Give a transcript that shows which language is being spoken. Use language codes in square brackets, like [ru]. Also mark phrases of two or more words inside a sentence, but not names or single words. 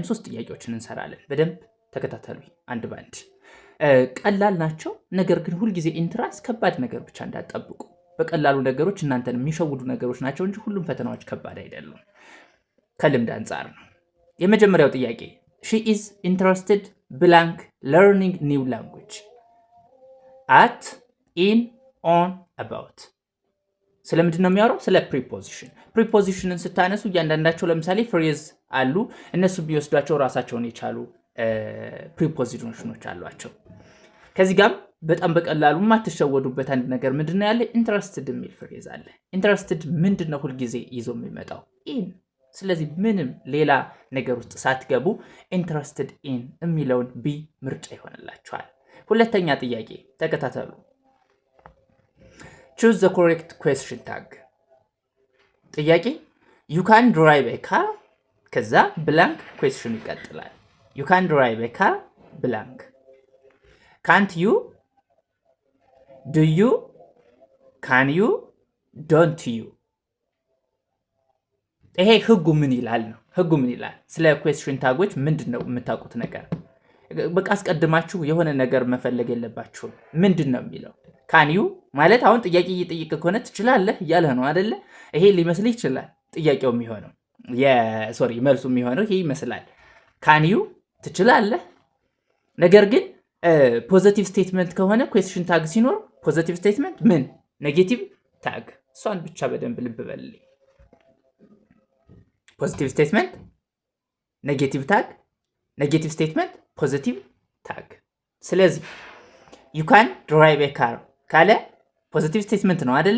[am] 3 ጥያቄዎችን እንሰራለን። በደንብ ተከታተሉ አንድ ባንድ። ቀላል ናቸው፣ ነገር ግን ሁልጊዜ ኢንትራንስ ከባድ ነገር ብቻ እንዳትጠብቁ። በቀላሉ ነገሮች እናንተን የሚሸውዱ ነገሮች ናቸው እንጂ ሁሉም ፈተናዎች ከባድ አይደሉም። ከልምድ አንጻር ነው። የመጀመሪያው ጥያቄ [en] she is interested blank learning new language at in on about [am] ስለምንድን ነው የሚያወራው? ስለ ፕሪፖዚሽን። ፕሪፖዚሽንን ስታነሱ እያንዳንዳቸው ለምሳሌ ፍሬዝ አሉ። እነሱ ቢወስዷቸው ራሳቸውን የቻሉ ፕሪፖዚሽኖች አሏቸው። ከዚህ ጋር በጣም በቀላሉ የማትሸወዱበት አንድ ነገር ምንድነው ያለ? ኢንትረስትድ የሚል ፍሬዝ አለ። ኢንትረስትድ ምንድነው ሁልጊዜ ይዞ የሚመጣው? ኢን። ስለዚህ ምንም ሌላ ነገር ውስጥ ሳትገቡ [en] interested in [am] የሚለውን ቢ ምርጫ ይሆንላችኋል። ሁለተኛ ጥያቄ ተከታተሉ። [en] choose the correct question tag። [am] ጥያቄ [en] you can drive a car [am] ከዛ [en] blank question [am] ይቀጥላል። [en] you can drive a car blank can't you do you can you don't you [am] ይሄ ህጉ ምን ይላል ነው። ህጉ ምን ይላል? ስለ question ታጎች ምንድነው የምታውቁት ነገር? በቃ አስቀድማችሁ የሆነ ነገር መፈለግ የለባችሁም። ምንድነው የሚለው? [en] can you [am] ማለት አሁን ጥያቄ እየጠየቀ ከሆነ ትችላለህ እያለህ ነው አይደለ? ይሄ ሊመስልህ ይችላል። ጥያቄው የሚሆነው መልሱ የሚሆነው ይሄ ይመስላል። [en] can you [am] ትችላለህ። ነገር ግን [en] positive statement [am] ከሆነ [en] question tag [am] ሲኖር [en] positive statement [am] ምን [en] negative tag፣ [am] እሷን ብቻ በደንብ ልብ በልልኝ። [en] positive statement negative tag, negative statement positive tag። [am] ስለዚህ [en] you can drive a car [am] ካለ [en] positive statement [am] ነው አይደለ?